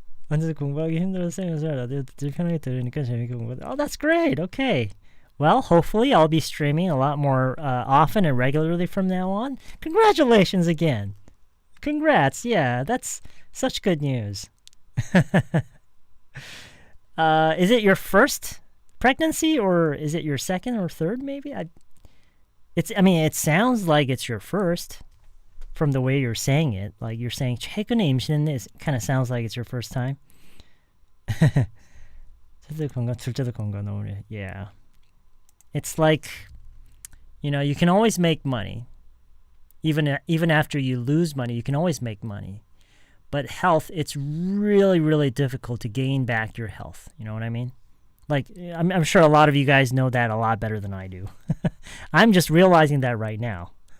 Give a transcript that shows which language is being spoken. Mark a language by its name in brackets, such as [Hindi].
[Korean] 완전 공부하기 힘들었어요. 라디오 듣기 편하게 들으니까 재밌게 공부하다. [English] Oh, that's great. Okay. Well, hopefully I'll be streaming a lot more often and regularly from now on. Congratulations again. Congrats. Yeah, that's such good news. Is it your first pregnancy or is it your second or third maybe? It sounds like it's your first from the way you're saying it. Like you're saying [Korean] 최근에 임신했네. [English] It kind of sounds like it's your first time. [Korean] 첫째 건강, 둘째도 건강 너무. [English] Yeah. It's like, you can always make money. Even after you lose money, you can always make money. But health, it's really, really difficult to gain back your health. You know what I mean? Like, I'm sure a lot of you guys know that a lot better than I do. I'm just realizing that right now.